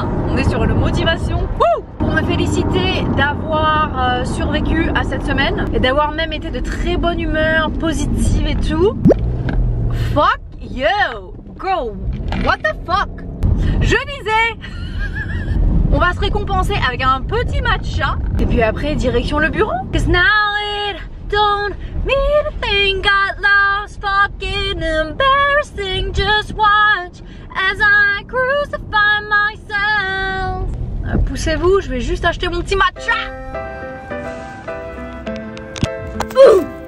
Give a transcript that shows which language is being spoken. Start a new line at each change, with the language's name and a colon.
French: On est sur le motivation. Pour me féliciter d'avoir survécu à cette semaine et d'avoir même été de très bonne humeur, positive et tout.
English: Fuck you! Girl, what the fuck?
French: Je disais... On va se récompenser avec un petit matcha. Et puis après, direction le bureau.
English: Cause now it don't mean a thing, got lost, fucking embarrassing. Just watch as I crucify myself.
French: Poussez-vous, je vais juste acheter mon petit matcha. Ouh!